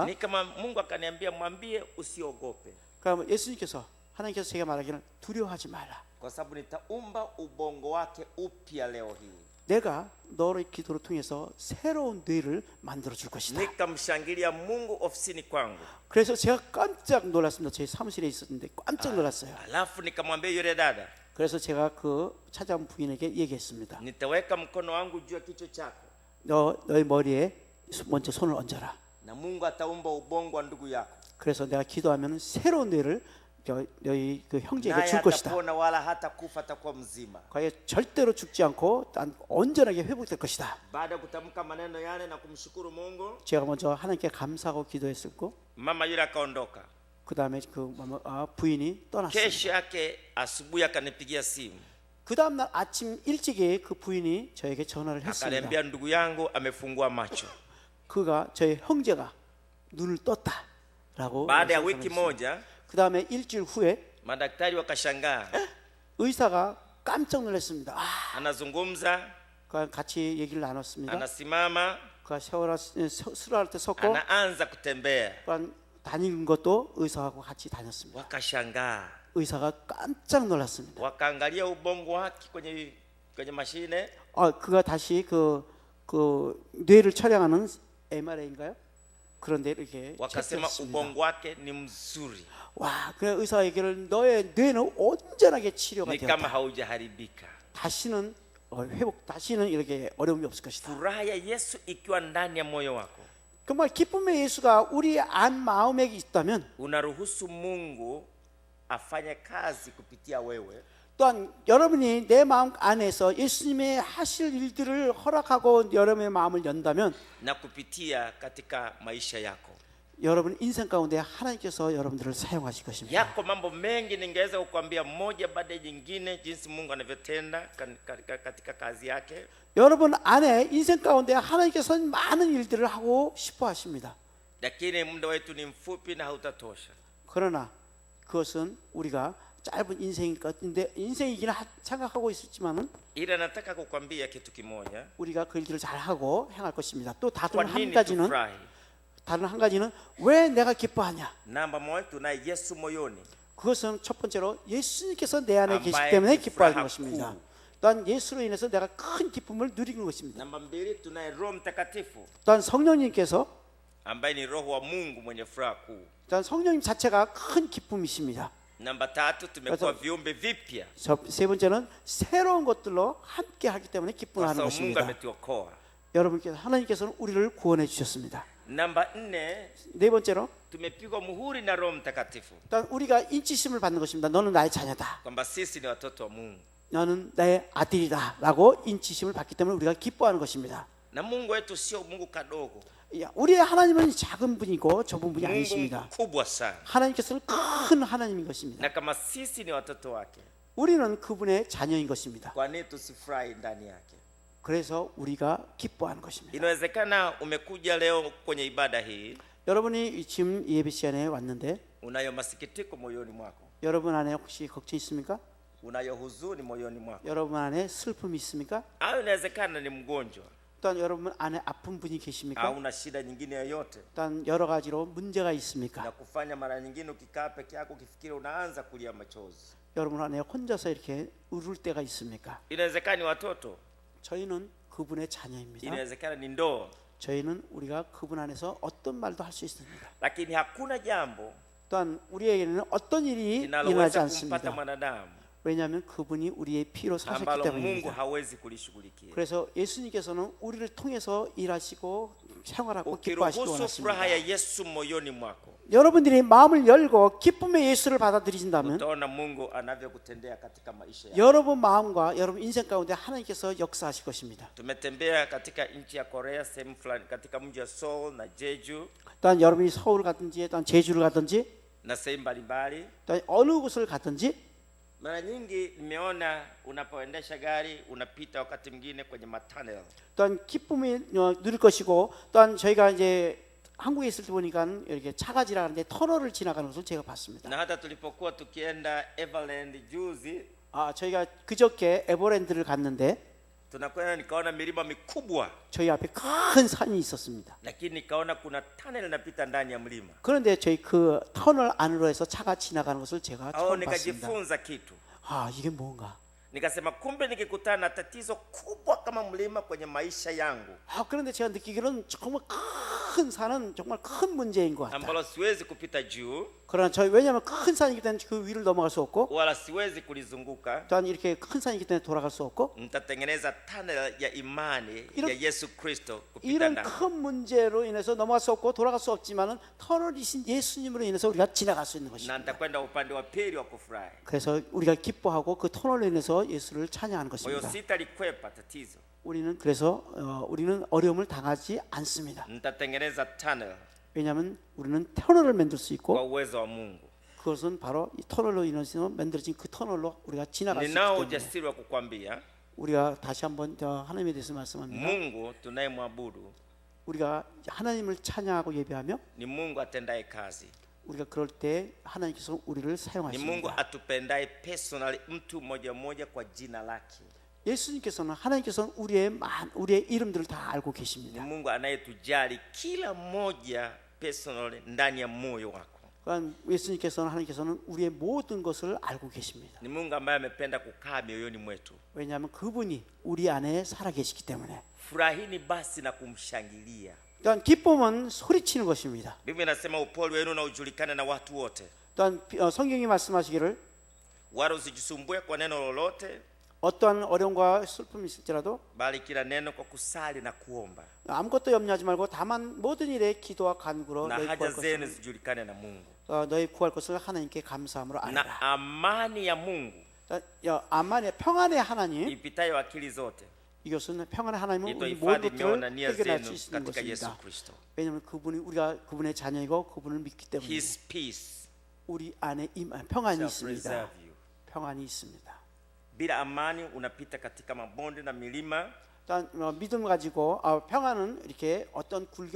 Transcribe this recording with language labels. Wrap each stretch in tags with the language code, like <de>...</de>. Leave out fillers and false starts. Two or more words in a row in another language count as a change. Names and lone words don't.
<sw>Ni kama Mungu akaniambia, mwambie usiogope,</sw> <ko>그러면 예수님께서 하나님께서 제가 말하기를 두려워하지 말라.</ko> <sw>kwa sababu nitaumba ubongo wake upya leo hii.</sw> <ko>내가 너의 기도를 통해서 새로운 뇌를 만들어 줄 것이다.</ko> <sw>Nikamshangilia Mungu ofisini kwangu.</sw> <ko>그래서 제가 깜짝 놀랐습니다. 제 사무실에 있었는데 깜짝 놀랐어요.</ko> <sw>Alafu nikamwambia yule dada,</sw> <ko>그래서 제가 그 찾아온 부인에게 얘기했습니다.</ko> <sw>nitaweka mkono wangu juu ya kichwa chako</sw> <ko>너의 머리에 먼저 손을 얹어라.</ko> <sw>na Mungu ataumba ubongo wa ndugu yako,</sw> <ko>그래서 내가 기도하면 새로운 뇌를 너희 그 형제에게</ko> <sw>naye</sw> <ko>줄 것이다.</ko> <sw>atapona wala hata kufa, atakuwa mzima.</sw> <ko>과연 절대로 죽지 않고 난 온전하게 회복될 것이다.</ko> <sw>Baada ya kutamka maneno yale na kumshukuru Mungu,</sw> <ko>제가 먼저 하나님께 감사하고 기도했었고</ko> <sw>mama yule akaondoka.</sw> <ko>그 다음에 그 부인이 떠났습니다.</ko> <sw>Kesho yake asubuhi akanipigia simu,</sw> <ko>그 다음 날 아침 일찍이 그 부인이 저에게 전화를 했습니다.</ko> <sw>akaniambia ndugu yangu amefungua macho.</sw> <ko>그가 저의 형제가 눈을 떴다라고.</ko> <sw>Baada ya wiki moja</sw> <ko>그 다음에 일주일 후에</ko> <sw>madaktari wakashangaa,</sw> <ko>의사가 깜짝 놀랐습니다.</ko> <sw>anazungumza,</sw> <ko>같이 얘기를 나눴습니다.</ko> <sw>anasimama,</sw> <ko>그가 수술할 때 섰고</ko> <sw>anaanza kutembea.</sw> <ko>다니는 것도 의사하고 같이 다녔습니다.</ko> <sw>Wakashangaa,</sw> <ko>의사가 깜짝 놀랐습니다.</ko> <sw>wakaangalia ubongo wake kwenye mashine,</sw> <ko>그가 다시 그 뇌를 촬영하는 MRI인가요? 그런데 이렇게</ko> <sw>wakasema</sw> <ko>체크했습니다.</ko> <sw>ubongo wake ni mzuri,</sw> <ko>와, 그 의사가 얘기를 너의 뇌는 온전하게 치료가</ko> <sw>ni kama</sw> <ko>되었다.</ko> <sw>haujaharibika.</sw> <ko>다시는 다시는 이렇게 어려움이 없을 것이다.</ko> <sw>Furaha ya Yesu ikiwa ndani ya moyo wako,</sw> <ko>정말 기쁨의 예수가 우리 안 마음에 있다면</ko> <sw>unaruhusu Mungu afanye kazi kupitia wewe,</sw> <ko>또한 여러분이 내 마음 안에서 예수님의 하실 일들을 허락하고 여러분의 마음을 연다면</ko> <sw>na kupitia katika maisha yako.</sw> <ko>여러분 인생 가운데 하나님께서 여러분들을 사용하실 것입니다.</ko> <sw>Yako mambo mengi ningeweza kukwambia moja baada ya jingine, jinsi Mungu anavyotenda katika kazi yake.</sw> <ko>여러분 안에 인생 가운데 하나님께서 많은 일들을 하고 싶어 하십니다.</ko> <sw>Lakini muda wetu ni mfupi na hautatosha.</sw> <ko>그러나 그것은 우리가 짧은 인생일 것 같은데 인생이긴 생각하고 있었지만은</ko> <sw>Ila nataka kukwambia kitu kimoja.</sw> <ko>우리가 그 일들을 잘 하고 행할 것입니다. 또</ko> <sw>Kwa</sw> <ko>다른 한</ko> <sw>nini</sw> <ko>가지는</ko> <sw>tufurahi?</sw> <ko>왜 내가 기뻐하냐?</ko> <sw>Namba moja, tunaye Yesu moyoni</sw> <ko>그것은 첫 번째로 예수님께서 내 안에 계시기</ko> <sw>ambaye</sw> <ko>때문에</ko> <sw>ni</sw> <ko>기뻐하는</ko> <sw>furaha</sw> <ko>것입니다.</ko> <sw>kuu.</sw> <ko>또한 예수로 인해서 내가 큰 기쁨을 누리는 것입니다.</ko> <sw>Namba mbili, tunaye Roho Mtakatifu</sw> <ko>또한 성령님께서</ko> <sw>ambaye ni Roho wa Mungu mwenye furaha kuu.</sw> <ko>또한 성령님 자체가 큰 기쁨이십니다.</ko> <sw>Namba tatu, tumekuwa viumbe vipya</sw> <ko>세 번째는 새로운 것들로 함께 하기 때문에</ko> <sw>kwa</sw> <ko>기쁨을 하는</ko> <sw>sababu Mungu</sw> <ko>것입니다.</ko> <sw>ametuokoa.</sw> <ko>여러분께서 하나님께서는 우리를 구원해 주셨습니다.</ko> <sw>Namba 4,</sw> <ko>네 번째로</ko> <sw>tumepigwa muhuri na Roho Mtakatifu</sw> <ko>일단 우리가 인치심을 받는 것입니다. 너는 나의 자녀다.</ko> <sw>kwamba sisi ni watoto wa Mungu,</sw> <ko>너는 나의 아들이다라고 인치심을 받기 때문에 우리가 기뻐하는 것입니다.</ko> <sw>na Mungu wetu sio Mungu kadogo,</sw> <ko>야, 우리의 하나님은 작은 분이고 좁은 분이</ko> <sw>Mungu</sw> <ko>아니십니다.</ko> <sw>mkubwa sana.</sw> <ko>하나님께서는 큰 하나님인 것입니다.</ko> <sw>Na kama sisi ni watoto wake,</sw> <ko>우리는 그분의 자녀인 것입니다.</ko> <sw>kwa nini tusifurahi ndani yake?</sw> <ko>그래서 우리가 기뻐하는 것입니다.</ko> <sw>Inawezekana umekuja leo kwenye ibada hii,</sw> <ko>여러분이 지금 예배 시간에 왔는데</ko> <sw>unayo masikitiko moyoni mwako,</sw> <ko>여러분 안에 혹시 걱정 있습니까?</ko> <sw>unayo huzuni moyoni mwako,</sw> <ko>여러분 안에 슬픔이 있습니까?</ko> <sw>au inawezekana ni mgonjwa</sw> <ko>또한 여러분 안에 아픈 분이 계십니까?</ko> <sw>au una shida nyingine yoyote,</sw> <ko>또한 여러 가지로 문제가</ko> <sw>na</sw> <ko>있습니까?</ko> <sw>kufanya mara nyingine ukikaa peke yako ukifikiri unaanza kulia machozi.</sw> <ko>여러분 안에 혼자서 이렇게 울을 때가 있습니까?</ko> <sw>Inawezekana ni watoto,</sw> <ko>저희는 그분의 자녀입니다.</ko> <sw>inawezekana ni ndoa,</sw> <ko>저희는 우리가 그분 안에서 어떤 말도 할 수 있습니다.</ko> <sw>lakini hakuna jambo</sw> <ko>또한 우리에게는 어떤 일이 일어나지</ko> <sw>linaloweza kumpata</sw> <ko>않습니다.</ko> <sw>mwanadamu</sw> <ko>왜냐하면 그분이 우리의 피로 사셨기</ko> <sw>ambalo Mungu</sw> <ko>때문입니다.</ko> <sw>hawezi kulishughulikia.</sw> <ko>그래서 예수님께서는 우리를 통해서 일하시고 생활하고 기뻐하시기</ko> <sw>Ukiruhusu furaha ya</sw> <ko>원하십니다.</ko> <sw>Yesu moyoni mwako,</sw> <ko>여러분들이 마음을 열고 기쁨의 예수를 받아들이신다면</ko> <sw>utaona Mungu anavyokutendea katika maisha yako.</sw> <ko>여러분 마음과 여러분 인생 가운데 하나님께서 역사하실 것입니다.</ko> <sw>Tumetembea katika nchi ya Korea sehemu fulani, katika mji wa Seoul na Jeju</sw> <ko>또한 여러분이 서울 가든지 또한 제주를 가든지</ko> <sw>na sehemu mbalimbali.</sw> <ko>또한 어느 곳을 가든지</ko> <sw>Mara nyingi nimeona unapoendesha gari unapita wakati mwingine kwenye matunnel,</sw> <ko>또한 기쁨이 누릴 것이고 또한 저희가 이제 한국에 있을 때 보니까 이렇게 차가 지나가는데 터널을 지나가는 것을 제가 봤습니다.</ko> <sw>na hata tulipokuwa tukienda Everland juzi,</sw> <ko>저희가 그저께 에버랜드를 갔는데</ko> <sw>tunakwenda nikaona milima mikubwa,</sw> <ko>저희 앞에 큰 산이 있었습니다.</ko> <sw>lakini nikaona kuna tunnel inapita ndani ya mlima.</sw> <ko>그런데 저희 그 터널 안으로 해서 차가 지나가는 것을 제가</ko> <sw>Au</sw> <ko>처음 봤습니다.</ko> <sw>nikajifunza kitu,</sw> <ko>이게 뭔가?</ko> <sw>nikasema kumbe nikikutana na tatizo kubwa kama mlima kwenye maisha yangu</sw> <ko>그런데 제가 느끼기로는 정말 큰 산은 정말 큰 문제인 것 같다.</ko> <sw>ambalo siwezi kupita juu</sw> <ko>그러나 저희 왜냐하면 큰 산이기 때문에 그 위를 넘어갈 수 없고</ko> <sw>wala siwezi kulizunguka,</sw> <ko>또한 이렇게 큰 산이기 때문에 돌아갈 수 없고</ko> <sw>nitatengeneza tunnel ya imani</sw> <ko>이런-</ko> <sw>ya Yesu Kristo kupita</sw> <ko>이런</ko> <sw>ndani.</sw> <ko>큰 문제로 인해서 넘어갈 수 없고 돌아갈 수 없지만은 터널이신 예수님으로 인해서 우리가 지나갈 수 있는</ko> <sw>Na</sw> <ko>것입니다.</ko> <sw>nitakwenda upande wa pili wa kufurahi.</sw> <ko>그래서 우리가 기뻐하고 그 터널로 인해서 예수를 찬양하는</ko> <sw>Kwa hiyo</sw> <ko>것입니다.</ko> <sw>sitalikwepa tatizo,</sw> <ko>우리는 그래서 우리는 어려움을 당하지 않습니다.</ko> <sw>nitatengeneza tunnel</sw> <ko>왜냐하면 우리는 터널을 만들 수</ko> <sw>kwa</sw> <ko>있고</ko> <sw>uwezo wa Mungu.</sw> <ko>그것은 바로 이 터널로 인해서 만들어진 그 터널로 우리가 지나갈 수 있기</ko> <sw>Ninao</sw> <ko>때문에</ko> <sw>ujasiri wa kukwambia</sw> <ko>우리가 다시 한번 하나님에 대해서 말씀합니다.</ko> <sw>Mungu tunayemwabudu</sw> <ko>우리가 하나님을 찬양하고 예배하며</ko> <sw>ni Mungu atendaye kazi,</sw> <ko>우리가 그럴 때 하나님께서 우리를</ko> <sw>ni Mungu</sw> <ko>사용하십니다.</ko> <sw>atupendaye personally, mtu mmoja mmoja kwa jina lake,</sw> <ko>예수님께서는 하나님께서는 우리의 이름들을 다 알고</ko> <sw>ni</sw> <ko>계십니다.</ko> <sw>Mungu anayetujali kila mmoja personally ndani ya moyo wako,</sw> <ko>그러니까 예수님께서는 하나님께서는 우리의 모든 것을 알고 계십니다.</ko> <sw>ni Mungu ambaye amependa kukaa mioyoni mwetu.</sw> <ko>왜냐하면 그분이 우리 안에 살아 계시기 때문에.</ko> <sw>Furahini basi na kumshangilia.</sw> <ko>또한 기쁨은 소리치는 것입니다.</ko> <sw>Biblia inasema upole wenu na ujulikane na watu wote,</sw> <ko>또한 성경이 말씀하시기를</ko> <sw>wala usijisumbue kwa neno lolote,</sw> <ko>어떠한 어려움과 슬픔이 있을지라도</ko> <sw>bali kila neno kwa kusali na kuomba,</sw> <ko>아무것도 염려하지 말고 다만 모든 일에 기도와 간구로</ko> <sw>na</sw> <ko>너희</ko> <sw>haja</sw> <ko>구할</ko> <sw>zenu</sw> <ko>것을</ko> <sw>zijulikane na Mungu,</sw> <ko>너희 구할 것을 하나님께 감사함으로</ko> <sw>na</sw> <ko>알아라.</ko> <sw>amani ya Mungu</sw> <ko>아만의 평안의 하나님,</ko> <sw>ipitayo akili zote</sw> <ko>이것은 평안의 하나님은 우리 모든</ko> <sw>itohifadhi mioyo na</sw> <ko>것들을</ko> <sw>nia</sw> <ko>해결할</ko> <sw>zenu</sw> <ko>수 있는</ko> <sw>katika Yesu</sw> <ko>것입니다.</ko> <sw>Kristo.</sw> <ko>왜냐하면 우리가 그분의 자녀이고 그분을 믿기 때문에</ko> <en>His peace</en> <ko>우리 안에 평안이</ko> <en>shall</en> <ko>있습니다.</ko> <en>preserve you.</en> <ko>평안이 있습니다.</ko> <sw>Bila amani unapita katika mabonde na milima</sw> <ko>일단 믿음 가지고 평안은 이렇게 어떤 굴욕이</ko>